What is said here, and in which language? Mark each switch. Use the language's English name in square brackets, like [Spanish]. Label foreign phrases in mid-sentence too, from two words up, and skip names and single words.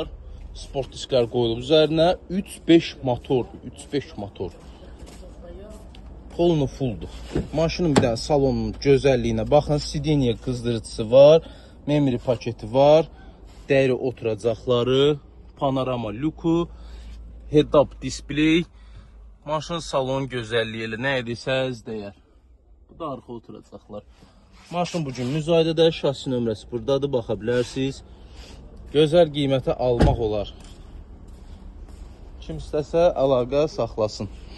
[Azerbaijani] Sport disklər qoyulub üzərinə. 3.5 motordur, 3.5 motor. Polnu fulldur. Maşının bir dənə salonun gözəlliyinə baxın. Sideniya qızdırıcısı var. Memory paketi var. Dəyri oturacaqları. Panorama lüku. [English] Head-up display. [Azerbaijani] Maşın salon gözəlliyi ilə nə edirsəz deyər. Bu da arxa oturacaqlar. Maşın bugün müzayidədə, şasi nömrəsi buradadır, baxa bilərsiniz. Gözəl qiymətə almaq olar. Kim istəsə əlaqə saxlasın.